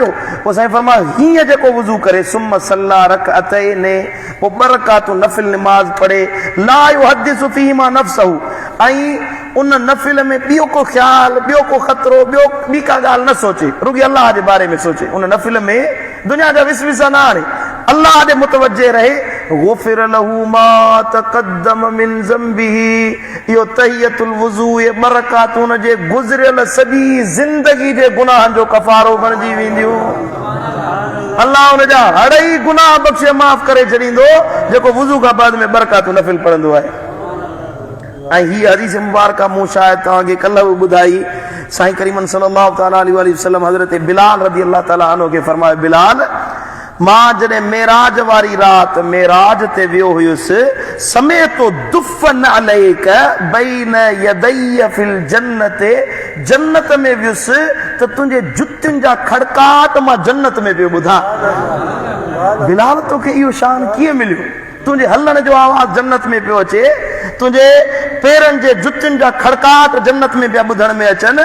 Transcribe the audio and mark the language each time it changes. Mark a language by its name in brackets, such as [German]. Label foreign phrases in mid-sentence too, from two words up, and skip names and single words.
[Sindhi] पोइ साईं फरमाया हीअं जेको वुज़ू करे, [Arabic] ثم صلى ركعتين, [Sindhi] पोइ 2 रकातूं नफ़िल निमाज़ पढ़े, [Arabic] لا يحدث فيهما نفسه, [Sindhi] ऐं उन नफ़िल में ॿियो को ख़्याल, ॿियो को ख़तरो, ॿी का ॻाल्हि न सोचे, रुॻी अल्लाह जे बारे में सोचे। उन नफ़िल में दुनिया जा विसविसा न आणे, अल्लाह ॾे मुतवज्जे रहे। [Arabic] غفر له ما تقدم من ذنبه, [Sindhi] इहो [Arabic] تحية الوضوء, [Sindhi] ये 2 रकातूं उन जे गुज़रियल सॼी ज़िंदगी जे गुनाहनि जो कफ़ारो बणिजी वेंदियूं। अल्लाह उन जा हर ई गुनाह बख़्शे माफ़ करे छॾींदो, जेको वुज़ू खां बाद में 2 रकातूं नफ़िल पढ़ंदो आहे। ऐं हीअ हदीस मुबारक मूं शायदि तव्हांखे कल्ह बि ॿुधाई। साईं करीम [Arabic] صلى الله عليه وسلم [Sindhi] हज़रत बिलाल [Arabic] رضي الله تعالى عنه [Sindhi] खे फरमायो, बिलाल, मां जॾहिं मेराज वारी राति मेराज ते वियो हुयुसि, [Arabic] سمعت دف نعليك بين يدي في الجنة, [Sindhi] जन्नत में वियुसि त तुंहिंजे जुतियुनि जा खड़काट मां जन्नत में पियो ॿुधां। बिलाल, तोखे इहो शान कीअं मिलियो? तुंहिंजे हलण जो आवाज़ जन्नत में पियो अचे, तुंहिंजे पेरनि जे जुतियुनि जा खड़काट जन्नत में पिया ॿुधण में अचनि।